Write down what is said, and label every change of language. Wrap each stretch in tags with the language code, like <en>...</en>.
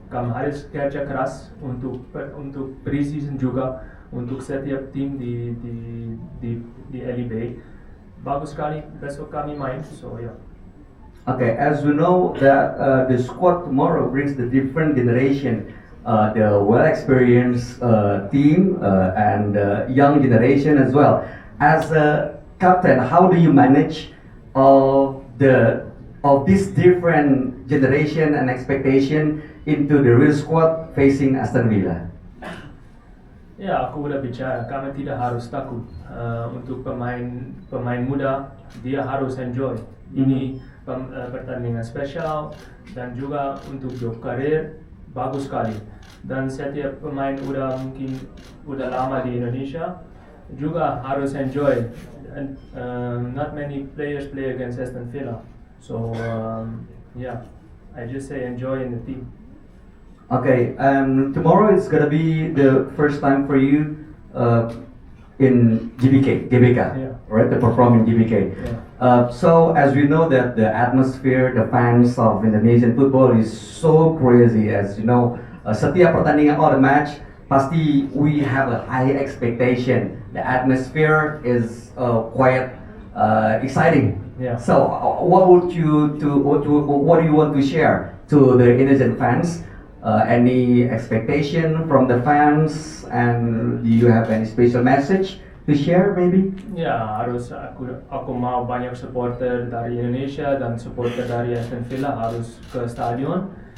<id>Kami harus kerja keras untuk pre-season juga untuk setiap tim di LEB. Bagus sekali besok kami main, so ya.</id> <en>Okay, as we know that the squad tomorrow brings the different generation the well-experienced team and young generation as well. As a captain, how do you manage of this different generation and expectation into the real squad facing Aston Villa?</en> <id>Ya, aku udah bicara, kami tidak harus takut untuk pemain muda, dia harus enjoy. Ini pertandingan spesial dan juga untuk job karir bagus sekali. Dan setiap pemain mungkin udah lama di Indonesia juga harus enjoy.</id> <en>And, not many players play against Aston Villa, so yeah, I just say enjoy in the team. Okay, tomorrow is gonna be the first time for you in GBK, Yeah. right? To perform in GBK. Yeah. So as we know that the atmosphere, the fans of Indonesian football is so crazy. As you know,</en> <id>setiap pertandingan</id> <en>or the match,</en> <id>pasti</id> <en>we have a high expectation. The atmosphere is quite exciting. Yeah. So what do you want to share to the Indonesian fans? Any expectation from the fans, and do you have any special message to share maybe?</en> <id>Ya, harus aku mau banyak supporter dari Indonesia dan supporter dari Aston Villa harus ke stadion.</id>